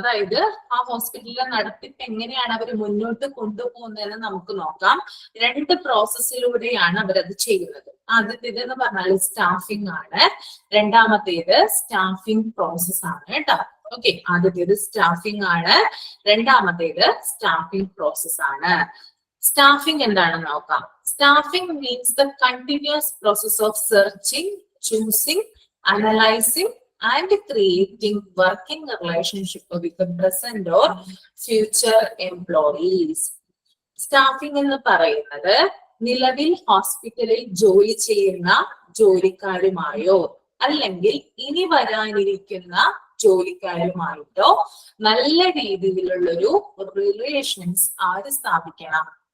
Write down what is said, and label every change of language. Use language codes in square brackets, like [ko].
[ml] അതായത് ആ ഹോസ്പിറ്റലിലെ നടത്തിപ്പ് എങ്ങനെയാണ് അവർ മുന്നോട്ട് കൊണ്ടുപോകുന്നതെന്ന് നമുക്ക് നോക്കാം. 2 പ്രോസസ്സിലൂടെയാണ് അവരത് ചെയ്യുന്നത്. ആദ്യത്തേത് എന്ന് പറഞ്ഞാൽ സ്റ്റാഫിംഗ് ആണ്, രണ്ടാമത്തേത് സ്റ്റാഫിംഗ് പ്രോസസ് ആണ് കേട്ടോ. ഓക്കെ, ആദ്യത്തേത് സ്റ്റാഫിംഗ് ആണ്, രണ്ടാമത്തേത് സ്റ്റാഫിംഗ് പ്രോസസ് ആണ്. സ്റ്റാഫിംഗ് എന്താണെന്ന് നോക്കാം. [en] Staffing means the continuous process of searching, choosing, analyzing, and creating working relationship with the present or future employees. [ml] Staffing എന്ന് പറയുന്നത് നിലവിൽ ഹോസ്പിറ്റലിൽ ജോലി ചെയ്യുന്ന ജോലിക്കാരുമായോ അല്ലെങ്കിൽ ഇനി വരാനിരിക്കുന്ന ജോലിക്കാരുമായിട്ടോ നല്ല രീതിയിലുള്ളൊരു റിലേഷൻസ് ആര് സ്ഥാപിക്കണം?